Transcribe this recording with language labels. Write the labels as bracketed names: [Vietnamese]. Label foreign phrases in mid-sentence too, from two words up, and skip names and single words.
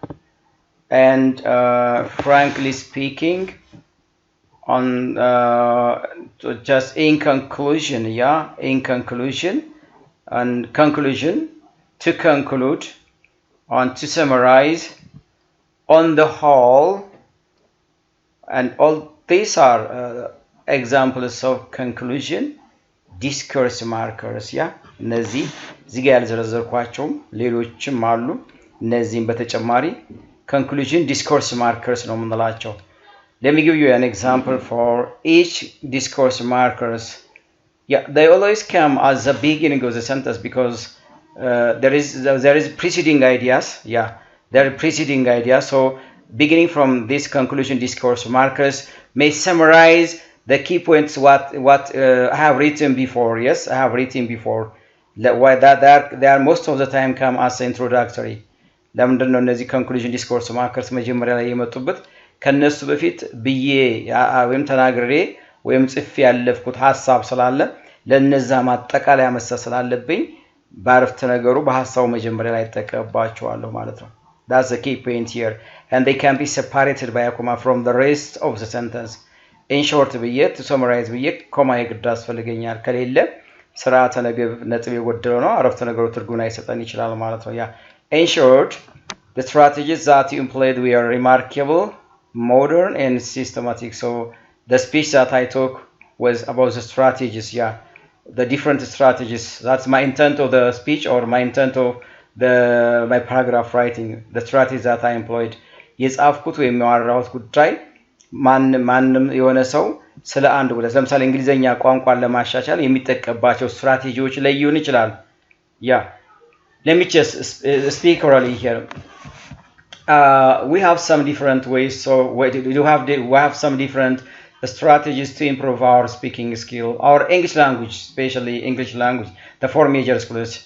[English] And frankly speaking, on just in conclusion, in conclusion, and conclusion, to conclude, on to summarize, on the whole, and all these are examples of conclusion discourse markers. [Amharic] እነዚህ እዚህ ጋር ያልዘረዘርኳቸውም ሌሎችም አሉ። እነዚህም በተጨማሪ [English] conclusion discourse markers [Amharic] ነው የምንላቸው። [English] Let me give you an example for each discourse markers. They always come at the beginning of the sentence because there is preceding ideas. There are preceding ideas. So beginning from this conclusion discourse markers may summarize the key points what I have written before. Yes, I have written before. They are most of the time come as introductory. [Amharic] ለምንድን ነው እነዚህ [English] conclusion discourse markers [Amharic] መጀመሪያ ላይ የመጡበት? ከነሱ በፊት ብዬ ወይም ተናግሬ ወይም ጽፌ ያለፍኩት ሐሳብ ስላለ ለነዛ ማጠቃለያ መስጠት ስላለብኝ በአረፍተ ነገሩ በሐሳቡ መጀመሪያ ላይ ተጠቀባቸዋለሁ ማለት ነው። [English] That's the key point here, and they can be separated by a comma from the rest of the sentence. In short [Amharic] ብዬ [English] to summarize [Amharic] ብዬ ኮማ የግድ ያስፈልገኛል። ከሌለ ስርዓተ ነገር ነጥብ የጎደለው ነው፣ አረፍተ ነገሩ ትርጉም አይሰጠን ይችላል ማለት ነው። [English] In short, the strategies that you employed were remarkable, modern, and systematic. So the speech that I took was about the strategies, the different strategies. That's my intent of the speech or my intent of my paragraph writing, the strategies that I employed. [Amharic] የጻፍኩት ወይም ያወራሁት ጉዳይ ማንም የሆነ ሰው ስለ አንድ ጉዳይ ለምሳሌ እንግሊዘኛ ቋንቋን ለማሻሻል የሚጠቀምባቸው ስትራቴጂዎች ላይ ይሆን ይችላል። [English] Let me just speak orally here. We have some different ways. So we have some different strategies to improve our speaking skill, our English language, especially English language, the four major schools.